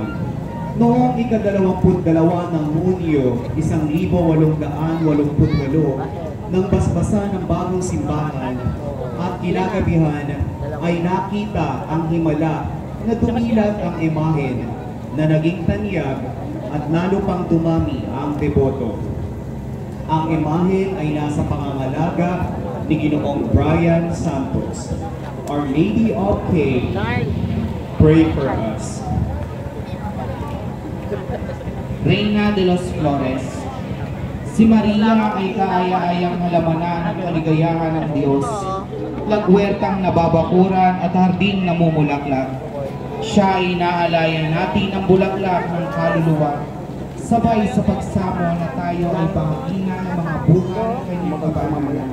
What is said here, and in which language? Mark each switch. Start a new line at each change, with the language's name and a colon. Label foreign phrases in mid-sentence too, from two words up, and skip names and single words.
Filipino: Noong ika-22 ng Hunyo, 1888, nang basbasa ng bagong simbahan at kinagabihan ay nakita ang himala na dumilat ang imahen na naging tanyag at lalo pang dumami ang deboto. Ang imahen ay nasa pangangalaga ni Ginoong Brian Santos.
English: Our Lady of Cape, pray for us.
Spanish: Reina de los Flores.
Filipino: Si Maria ay kaaya-ayang halamanan ng kaligayahan ng Diyos, lagwertang nababakuran at harding namumulaklak. Siya ay inaalayan natin ang bulaklak ng kaluluwa. sabay sa pagsamo na tayo ay bahagina ng mga buhay ng kanyang kabanalan.